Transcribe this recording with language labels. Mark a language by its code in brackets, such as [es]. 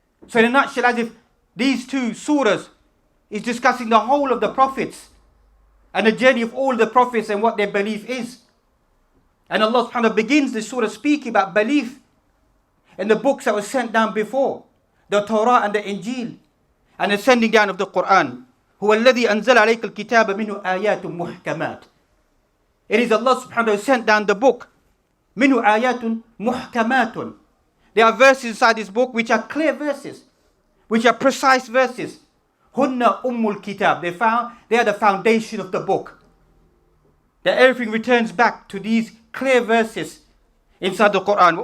[en] So in a nutshell, as if these two surahs is discussing the whole of the prophets and the journey of all the prophets and what their belief is. And Allah subhanahu wa ta'ala begins the surah speaking about belief in the books that were sent down before, the Torah and the Injil, and the sending down of the Quran. [ar] هو الذي أنزل عليك الكتاب منه آيات محكمات. [en] It is Allah subhanahu wa ta'ala who sent down the book. [ar] منه آيات محكمات. [en] There are verses inside this book which are clear verses, which are precise verses. [ar] هن أم الكتاب. [en] They are the foundation of the book. That everything returns back to these clear verses inside the Quran.